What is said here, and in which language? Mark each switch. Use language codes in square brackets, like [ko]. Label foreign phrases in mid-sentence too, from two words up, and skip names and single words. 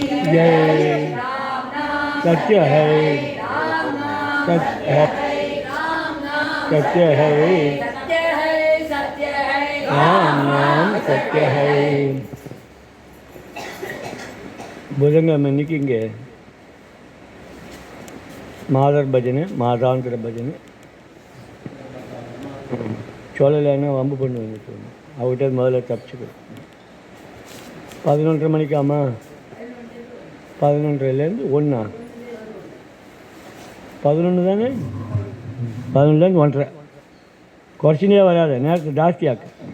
[hi] जय सत्य है सत्य है राम नाम सत्य है. [ta] புதன்கிழமை இன்னைக்கு இங்கே மாதர் பஜனை மாதாந்திர பஜனை சொல்லலைன்னா வம்பு பண்ணுவேங்க சொல்லணும். அவர்கிட்ட முதல்ல தப்பிச்சுக்கணும். 11:30 மணிக்காமா 11:30லேருந்து 1 11 தானே 11லேருந்து 1:30 குறைச்சினே வராத நேரத்தை ஜாஸ்தியாக்கு.